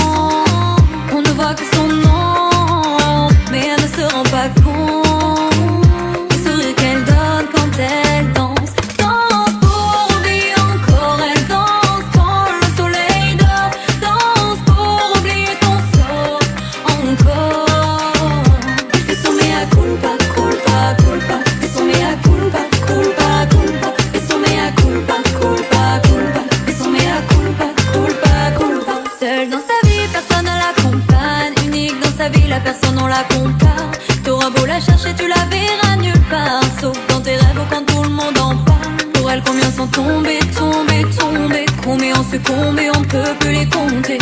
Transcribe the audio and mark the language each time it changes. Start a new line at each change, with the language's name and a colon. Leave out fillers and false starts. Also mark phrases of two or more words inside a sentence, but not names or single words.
French: On ne voit que son nom, mais elle ne se rend pas compte du sourire qu'elle donne quand elle danse. Danse pour oublier encore, elle danse quand le soleil dort. Danse pour oublier ton sort encore. Elle fait son
Latin: mea culpa, culpa, culpa.
French: Fait son
Latin: mea culpa, culpa, culpa.
French: Fait son
Latin: mea culpa, culpa, culpa.
French: Fait son
Latin: mea culpa, culpa, culpa.
French: Seule dans sa vie, personne ne l'accompagne. Unique dans sa vie, la personne on la compare. T'auras T'auras beau la chercher, tu la verras nulle part, sauf dans tes rêves ou quand tout le monde en parle. Pour elle, combien sont tombés, tombés, tombés, combien ont succombé, on ne peut plus les compter.